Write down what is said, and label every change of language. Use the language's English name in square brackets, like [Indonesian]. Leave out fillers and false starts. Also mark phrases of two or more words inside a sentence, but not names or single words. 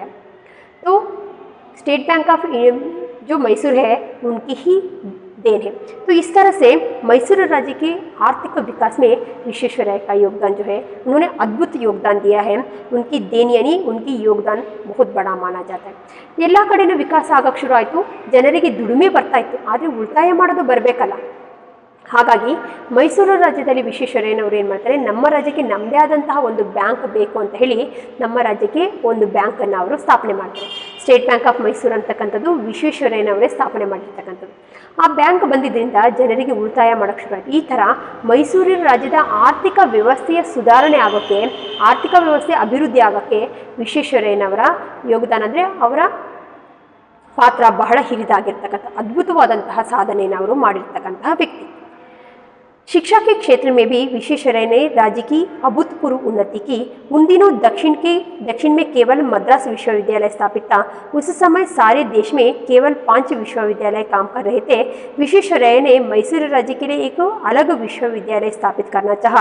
[Hindi] तो स्टेट बैंक ऑफ जो मैसूर है उनकी ही देन है। तो इस तरह से मैसूर राज्य के आर्थिक विकास में विश्वेश्वरैया का योगदान जो है, उन्होंने अद्भुत योगदान दिया है। उनकी देन यानी उनकी योगदान बहुत बड़ा माना जाता है। [Kannada] ಎಲ್ಲ ಕಡೆನೂ ವಿಕಾಸ ಆಗೋಕ್ಕೆ ಶುರು ಆಯಿತು, ಜನರಿಗೆ ದುಡಿಮೆ ಬರ್ತಾ ಇತ್ತು, ಆದರೆ ಉಳಿತಾಯ ಮಾಡೋದು ಬರಬೇಕಲ್ಲ. ಹಾಗಾಗಿ ಮೈಸೂರು ರಾಜ್ಯದಲ್ಲಿ ವಿಶ್ವೇಶ್ವರಯ್ಯನವರು ಏನು ಮಾಡ್ತಾರೆ, ನಮ್ಮ ರಾಜ್ಯಕ್ಕೆ ನಮ್ಮದೇ ಆದಂತಹ ಒಂದು ಬ್ಯಾಂಕ್ ಬೇಕು ಅಂತ ಹೇಳಿ ನಮ್ಮ ರಾಜ್ಯಕ್ಕೆ ಒಂದು ಬ್ಯಾಂಕನ್ನು ಅವರು ಸ್ಥಾಪನೆ ಮಾಡ್ತಾರೆ. ಸ್ಟೇಟ್ ಬ್ಯಾಂಕ್ ಆಫ್ ಮೈಸೂರು ಅಂತಕ್ಕಂಥದ್ದು ವಿಶ್ವೇಶ್ವರಯ್ಯನವರೇ ಸ್ಥಾಪನೆ ಮಾಡಿರ್ತಕ್ಕಂಥದ್ದು. ಆ ಬ್ಯಾಂಕ್ ಬಂದಿದ್ದರಿಂದ ಜನರಿಗೆ ಉಳಿತಾಯ ಮಾಡೋಕ್ಕೆ ಶುರು ಆಯಿತು. ಈ ಥರ ಮೈಸೂರಿನ ರಾಜ್ಯದ ಆರ್ಥಿಕ ವ್ಯವಸ್ಥೆಯ ಸುಧಾರಣೆ ಆಗೋಕ್ಕೆ, ಆರ್ಥಿಕ ವ್ಯವಸ್ಥೆ ಅಭಿವೃದ್ಧಿ ಆಗೋಕ್ಕೆ ವಿಶ್ವೇಶ್ವರಯ್ಯನವರ ಯೋಗದಾನ, ಅಂದರೆ ಅವರ ಪಾತ್ರ ಬಹಳ ಹಿರಿದಾಗಿರ್ತಕ್ಕಂಥ ಅದ್ಭುತವಾದಂತಹ ಸಾಧನೆಯನ್ನು ಅವರು ಮಾಡಿರ್ತಕ್ಕಂತಹ ವ್ಯಕ್ತಿ। [Hindi] शिक्षा के क्षेत्र में भी विश्वेश्वरैया ने राज्य की अभूतपूर्व उन्नति की। उन दिनों दक्षिण में केवल मद्रास विश्वविद्यालय स्थापित था। उस समय सारे देश में केवल 5 विश्वविद्यालय काम कर रहे थे। विश्वेश्वरैया ने मैसूर राज्य के लिए एक अलग विश्वविद्यालय स्थापित करना चाहा।